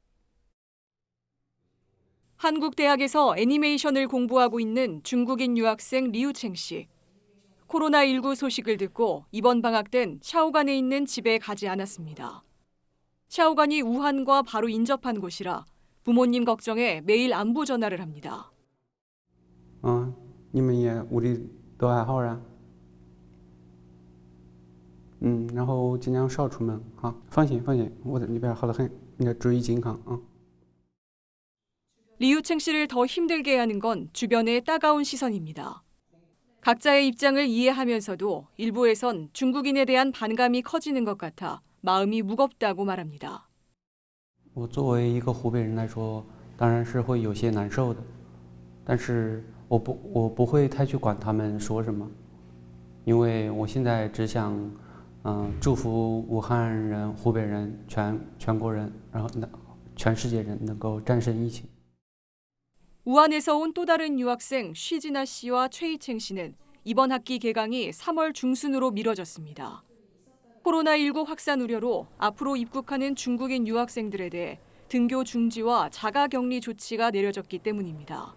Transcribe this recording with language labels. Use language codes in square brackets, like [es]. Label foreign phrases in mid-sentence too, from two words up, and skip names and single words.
[ko] 한국 대학에서 애니메이션을 공부하고 있는 중국인 유학생 리우챙 씨. 코로나19 소식을 듣고 이번 방학 땐 샤오간에 있는 집에 가지 않았습니다. 샤오간이 우한과 바로 인접한 곳이라 부모님 걱정에 매일 안부 전화를 합니다. [zh] 你们也屋里都还好啊？然后尽量少出门啊，放心，我在那边好得很，你要注意健康啊。 [ko] 리우챙 씨를 더 힘들게 하는 건 주변의 따가운 시선입니다. 각자의 입장을 이해하면서도 일부에선 중국인에 대한 반감이 커지는 것 같아 마음이 무겁다고 말합니다. [zh] 我作为一个湖北人来说，当然是会有些难受的，但是我不会太去管他们说什么，因为我现在只想，祝福武汉人、湖北人、全国人，然后全世界人能够战胜疫情。 [ko] 우한에서 온 또 다른 유학생 쉬지나 씨와 최이챙 씨는 이번 학기 개강이 3월 중순으로 미뤄졌습니다. 코로나19 확산 우려로 앞으로 입국하는 중국인 유학생들에 대해 등교 중지와 자가격리 조치가 내려졌기 때문입니다.